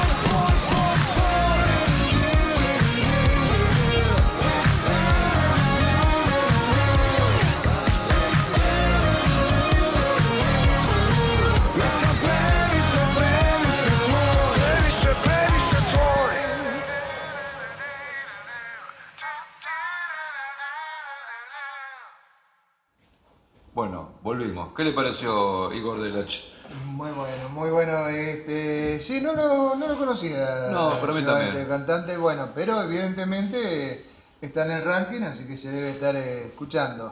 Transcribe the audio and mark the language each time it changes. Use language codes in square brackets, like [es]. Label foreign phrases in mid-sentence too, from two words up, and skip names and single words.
[hr] Ja sam previše, previše tvoj. Previše, previše tvoj. [es] Bueno, volvimos. ¿Qué le pareció Igor Delach? Muy bueno, muy bueno. Sí, no lo conocía. No, pero a mí yo, también. este cantante, bueno, pero evidentemente está en el ranking, así que se debe estar escuchando.